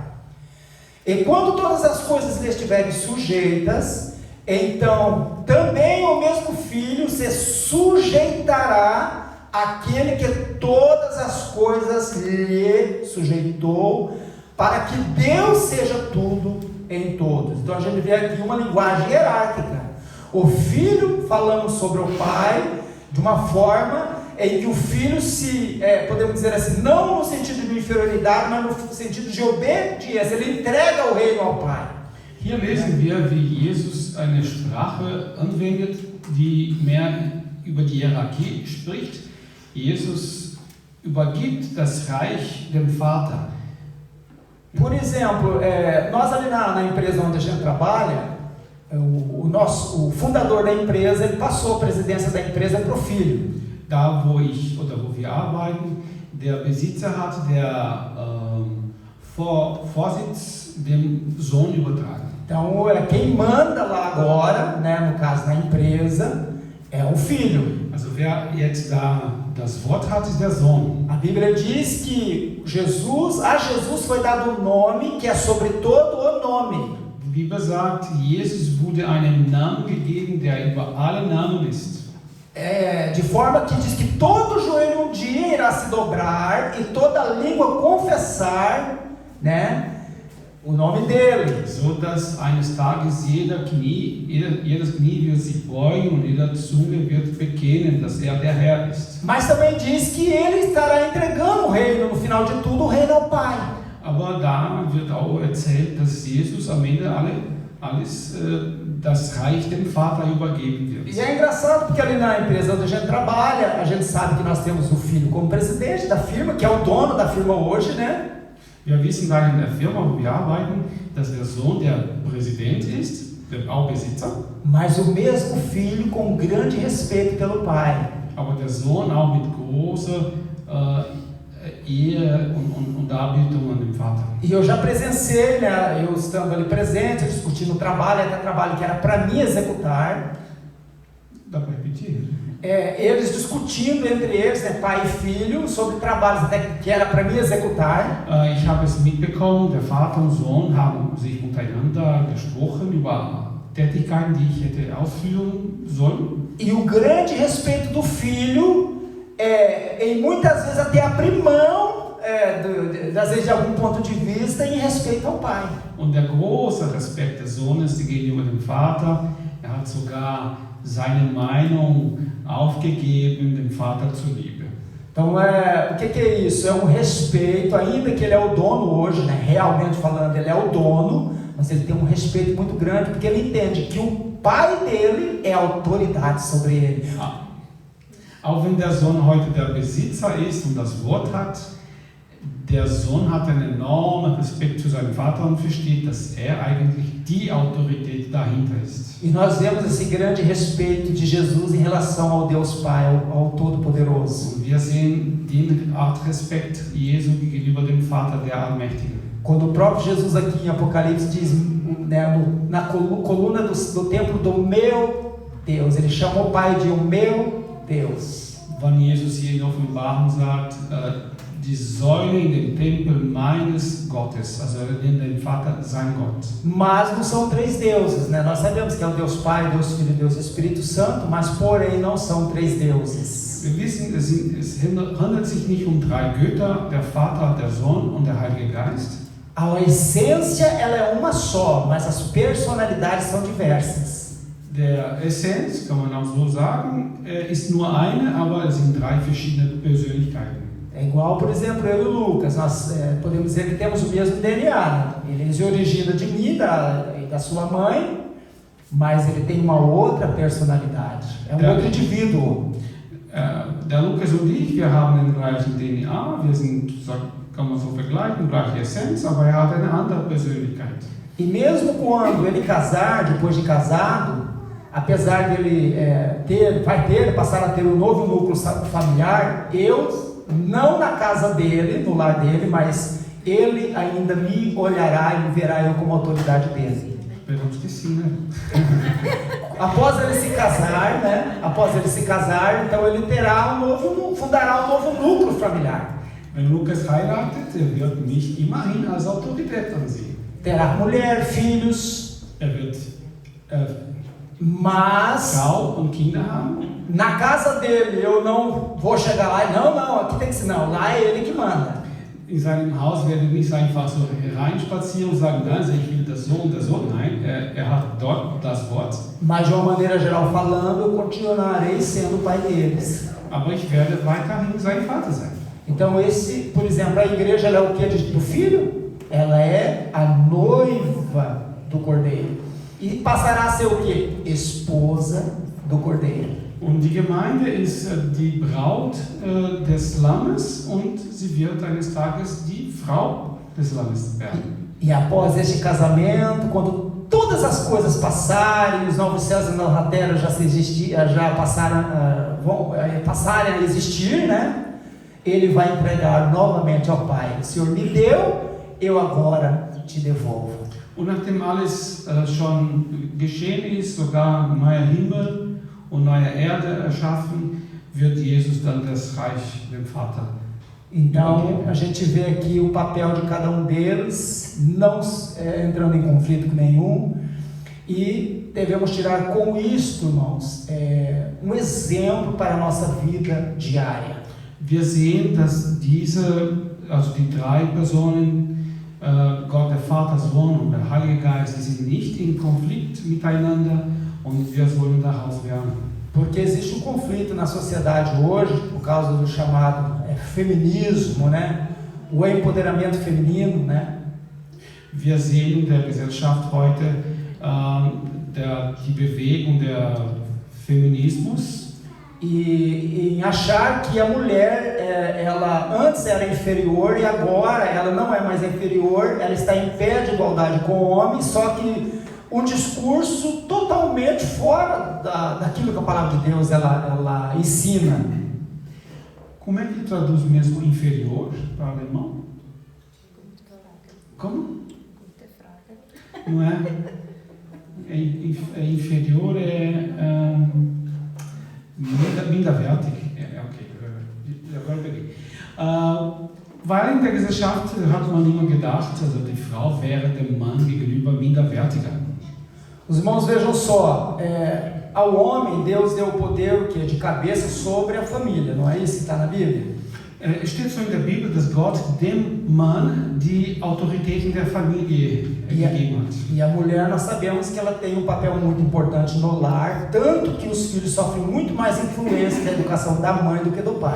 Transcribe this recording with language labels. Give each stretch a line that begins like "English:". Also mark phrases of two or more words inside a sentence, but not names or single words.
Portuguese: E quando todas as coisas lhe estiverem sujeitas, então também o mesmo Filho se sujeitará àquele que todas as coisas lhe sujeitou, para que Deus seja tudo em todos. Então a gente vê aqui uma linguagem hierárquica. O Filho falando sobre o Pai de uma forma em que o Filho se, podemos dizer assim, não no sentido de inferioridade, mas no sentido de obediência. Ele entrega o reino ao Pai.
German: Hier lesen wir, wie Jesus eine Sprache anwendet, die mehr über die Hierarchie spricht. Jesus übergibt das Reich dem Vater.
Portuguese: Por exemplo, nós ali na empresa onde a gente trabalha, o fundador da empresa, ele passou a presidência da empresa para o filho.
German: Da, wo wir arbeiten, der Besitzer hat der Vorsitz dem Sohn übertragen.
Portuguese: Então, quem manda lá agora, né, no caso na empresa, é o filho.
German: Also wer jetzt da das Wort hat, ist der Sohn.
Portuguese: A Bíblia diz que a Jesus foi dado um nome que é sobre todo o nome.
German: Die Bibel sagt, Jesus wurde einen Namen gegeben, der über alle Namen ist.
Portuguese: De forma que diz que todo joelho um dia irá se dobrar e toda língua confessar, né, o nome dele.
German: So dass eines Tages jedes Knie wird sich beugen und jeder Zunge wird bekennen, dass er der Herr ist.
Portuguese: Mas também diz que ele estará entregando o reino, no final de tudo, o reino ao Pai.
German: Aber da wird auch erzählt, dass Jesus am Ende alles das Reich dem Vater übergeben wird.
Portuguese: E é engraçado porque ali na empresa onde a gente trabalha, a gente sabe que nós temos o filho como presidente da firma, que é o dono da firma hoje, né?
German: Wir wissen da in der Firma, wo wir arbeiten, dass der Sohn der Präsident ist, auch Besitzer.
Portuguese: Mas o mesmo filho com grande respeito pelo pai.
German: Aber der Sohn auch mit großer Ehe und Darbietung an dem Vater.
Portuguese: E eu já presenciei, né, eu estando ali presente, discutindo o trabalho, até trabalho que era para mim executar. Dá para repetir? Eles discutindo entre eles, né, pai e filho, sobre trabalhos até que era para mim executar.
German: Ich habe es mitbekommen, der Vater und Sohn haben sich untereinander gesprochen über Tätigkeiten, die ich hätte ausführen sollen.
Portuguese: E o grande respeito do filho, em muitas vezes até abrir mão, às vezes de algum ponto de vista, em respeito ao pai.
German: Und der große Respekt des Sohnes gegenüber dem Vater, hat sogar seine Meinung aufgegeben, dem Vater zuliebe.
Portuguese: Então, o que é isso? É um respeito, ainda que ele é o dono hoje, né? Realmente falando, ele é o dono, mas ele tem um respeito muito grande, porque ele entende que o pai dele é autoridade sobre ele.
German: Auch wenn der Sohn heute der Besitzer ist und das Wort hat, der Sohn hat einen enormen Respekt für seinen Vater und versteht, dass er eigentlich die Autorität dahinter ist.
Portuguese: E nós vemos esse grande respeito de Jesus em relação ao Deus Pai, ao Todo-Poderoso.
German: Und wir sehen den Art Respekt Jesu gegenüber dem Vater, der Allmächtige.
Portuguese: Quando o próprio Jesus aqui em Apocalipse diz, né, na coluna do templo do meu Deus, ele chama o Pai de o meu Deus.
German: Wann Jesus hier in Offenbarung sagt, die Säule in dem Tempel meines Gottes, also er nennt den Vater sein Gott.
Portuguese: Mas não são três deuses, né? Nós sabemos que é o Deus Pai, Deus Filho e Deus Espírito Santo, mas porém não são três deuses.
German: Wir wissen, es handelt sich nicht um drei Götter, der Vater, der Sohn und der Heilige Geist.
Portuguese: A essência ela é uma só, mas as personalidades são diversas.
German: Der Essenz, kann man auch so sagen, ist nur eine, aber es sind drei verschiedene Persönlichkeiten.
Portuguese: É igual, por exemplo, eu e o Lucas, nós podemos dizer que temos o mesmo DNA. Ele se origina de mim e da sua mãe, mas ele tem uma outra personalidade, é um outro indivíduo.
German: Der Lukas und ich, wir haben den gleichen DNA, wir sind, kann man so vergleichen, gleiche Essenz, aber er hat eine andere Persönlichkeit.
Portuguese: E mesmo quando ele casar, depois de casado, apesar dele passar a ter um novo núcleo familiar, eu, não na casa dele, no lar dele, mas ele ainda me olhará e me verá eu como autoridade dele. Esperamos que sim, né? Após ele se casar, então ele fundará um novo núcleo familiar.
German: Wenn Lukas heiratet, wird mich immerhin als Autorität ansehen.
Portuguese: Terá mulher, filhos.
German: Wird
Portuguese: mas
German: Frau und Kinder haben.
Portuguese: Na casa dele eu não vou chegar lá e não, aqui tem que ser não, lá é ele que manda.
German: In seinem Haus werde ich nicht einfach so reinspazieren und sagen, also ich will das so und das so. Nein, hat dort das Wort.
Portuguese: Mas de uma maneira geral falando, eu continuarei sendo o pai deles.
German: Aber ich werde weiterhin sein Vater sein.
Portuguese: Então por exemplo, a igreja ela é o que do filho? Ela é a noiva do Cordeiro. E passará a ser o que? Esposa do Cordeiro.
German: Und die Gemeinde ist die Braut des Lammes und sie wird eines Tages die Frau des Lammes werden.
Portuguese: E após este casamento, quando todas as coisas passarem, os novos céus e nova terra já passarem a existir, né? Ele vai entregar novamente ao Pai. O Senhor me deu, eu agora te devolvo.
German: Und nachdem alles schon geschehen ist, sogar neuer Himmel und neue Erde erschaffen, wird Jesus dann das Reich dem Vater.
Portuguese: Então a gente vê aqui o papel de cada um deles, não entrando em conflito nenhum, e devemos tirar com isto, irmãos, um exemplo para a nossa vida diária.
German: Wir sehen, dass die drei Personen, Gott, der Vater, Sohn und der Heilige Geist, die sind nicht in Konflikt miteinander. Und wir sollen daraus lernen.
Portuguese: Porque existe conflito na sociedade hoje, por causa do chamado feminismo, né? O empoderamento feminino, né?
German: Wir sehen in der Gesellschaft heute die Bewegung der Feminismus.
Portuguese: E em achar que a mulher, ela antes era inferior e agora ela não é mais inferior, ela está em pé de igualdade com o homem, só que um discurso totalmente fora daquilo que a palavra de Deus ela ensina. Como é que traduz mesmo inferior para o alemão? Como? Não é?
German: Inferior minderwertig.
Portuguese: Okay, agora peguei.
German: Weil in der Gesellschaft hat man immer gedacht, also die Frau wäre dem Mann gegenüber minderwertiger.
Portuguese: Os irmãos vejam só, ao homem Deus deu o poder de cabeça sobre a família, não é isso que está na Bíblia?
German: Es steht so in der Bibel, dass Gott dem Mann die Autorität in der Familie gegeben hat.
Portuguese: E a mulher, nós sabemos que ela tem um papel muito importante no lar, tanto que os filhos sofrem muito mais influência da educação da mãe do que do pai.